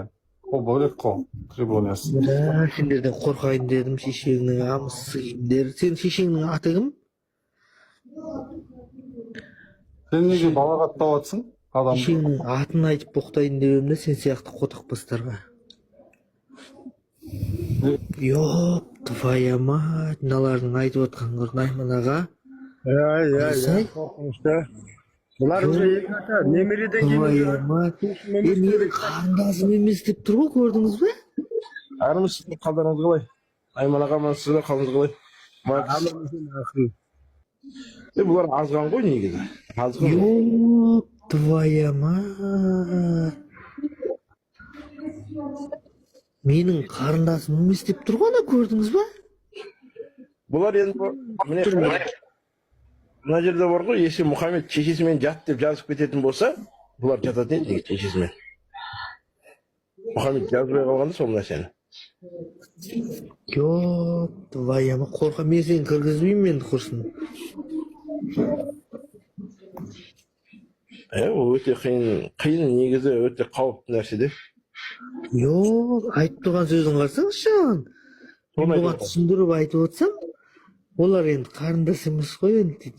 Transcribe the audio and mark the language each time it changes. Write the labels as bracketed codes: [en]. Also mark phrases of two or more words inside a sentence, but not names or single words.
[kk] Ол бөлек қой, трибуниясы. Сендерден қорқайын дедім, шешеңнің амысы кімдер. Сен шешеңнің аты кім? Сен неге балағаттап жатсың? Шешеңнің атын айтып боқтайын дедім де, сен сияқты қотақпастарға. [ru] Ёп, твоя мать, [kk] мыналардың айтып отқан көрдің Айман аға. Қорқынышты. Бұлар уже екі ата, немереден менің қарындасым емес деп тұр ғой, көрдіңіз бе? Армыз, қалдарыңыз қалай? Айман аға, сіздің қалыңыз қалай? Бұлар азған ғой негізі. [ru] Ёп, твоя мать. [kk] Менің қарындасым емес деп тұр ғой, көрдіңіз бе? Бұлар енді мына жерде бар ғой, есе Мұхаммед шешесімен жат деп жазып кететін болса, бұлар жататын еді шешесімен. Мұхаммед жазбай қалғанда сол нәрсені. [ru] Ёп, твоя мать, [kk] қорқа, мен сені кіргізбеймін енді құрсын. Ол өте қиын негізі өте қауіпті нәрсе де. Ёп, айтып тұрған сөзін қарсаңызшы. Бұған түсіндіріп айтып отырсам, олар енді қарындас емес қой енді дейді.